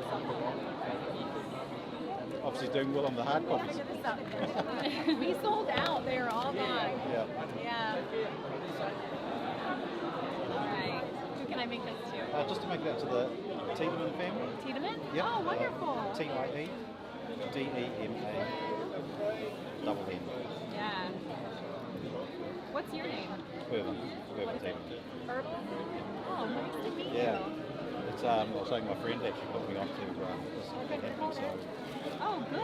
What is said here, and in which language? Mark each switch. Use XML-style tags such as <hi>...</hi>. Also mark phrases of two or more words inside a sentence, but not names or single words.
<en>Obviously doing well on the hard copies. We sold out. They were all gone. Yeah. Yeah. All right. Who can I make this to? Just to make that to the Tiedemann family. Tiedemann? Yep. Oh, wonderful. T-I-E D-E-M-A double N. Yeah. What's your name? Irvin Tiedemann. Irvin? Oh, nice to meet you. Yeah. It's I was saying my friend actually put me on to this happening, so Oh, good.</en>